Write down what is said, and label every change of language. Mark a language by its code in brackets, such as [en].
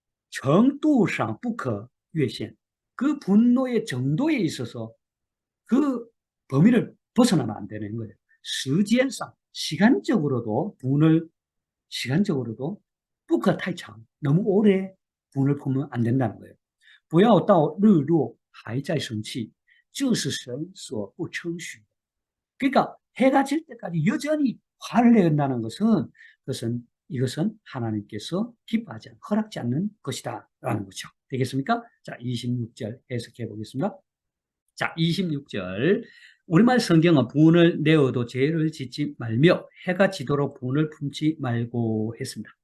[zh] 程度上不可越线, [ko] 그 분노의 정도에 있어서 그 범위를 벗어나면 안 되는 거예요. [zh] 时间上, [ko] 시간적으로도 [zh] 不可太长, [ko] 너무 오래 분을 품으면 안 된다는 거예요. [zh] 不要到日落还在生气,这是神所不称许. [ko] 그러니까 해가 질 때까지 여전히 화를 낸다는 것은 이것은 하나님께서 기뻐하지 않고 허락지 않는 것이다라는 거죠. 되겠습니까? 자, 26절 해석해 보겠습니다. 자, 26절. 우리말 성경은 분을 내어도 죄를 짓지 말며 해가 지도록 분을 품지 말고 했습니다.